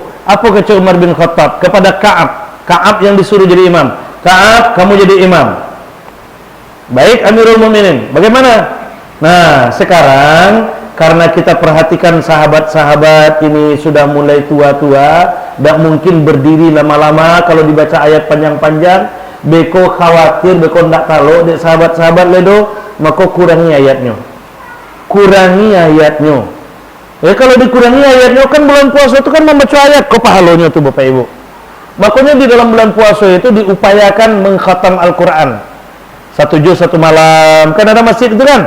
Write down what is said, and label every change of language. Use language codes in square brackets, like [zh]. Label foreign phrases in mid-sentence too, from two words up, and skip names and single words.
[id] Apa kata Umar bin Khattab kepada Ka'ab yang disuruh jadi imam? Ka'ab, kamu jadi imam. Baik Amirul Mukminin. Bagaimana? Nah, sekarang karena kita perhatikan sahabat-sahabat ini sudah mulai tua-tua, tidak mungkin berdiri lama-lama kalau dibaca ayat panjang-panjang. [min] Beko khawatir, beko ndak tahu dek sahabat-sahabat ledo, maka kurangi ayatnya. [id] Kurangi ayatnya. Kalau dikurangi ayatnya kan bulan puasa itu kan membaca ayat, kok pahalanya tuh Bapak Ibu. Makanya di dalam bulan puasa itu diupayakan mengkhatam Al-Quran. 1 juz 1 malam. Kan ada masjid itu kan?